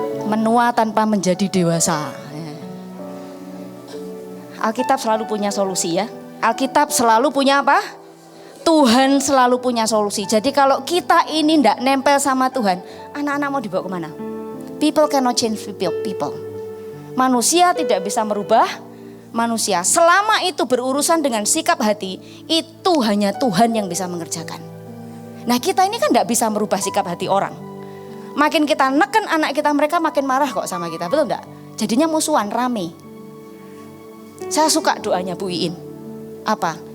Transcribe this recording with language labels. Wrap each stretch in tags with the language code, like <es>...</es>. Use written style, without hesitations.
<id>Menua tanpa menjadi dewasa. Alkitab selalu punya solusi ya. Alkitab selalu punya apa? Tuhan selalu punya solusi. Jadi kalau kita ini tidak nempel sama Tuhan, anak-anak mau dibawa kemana?</id> <en>People cannot change people.</en> <id>Manusia tidak bisa merubah manusia. Selama itu berurusan dengan sikap hati, itu hanya Tuhan yang bisa mengerjakan. Nah kita ini kan tidak bisa merubah sikap hati orang. Makin kita neken anak kita, mereka makin marah kok sama kita, betul enggak? Jadinya musuhan, rame. Saya suka doanya Bu Iin. Apa?</id>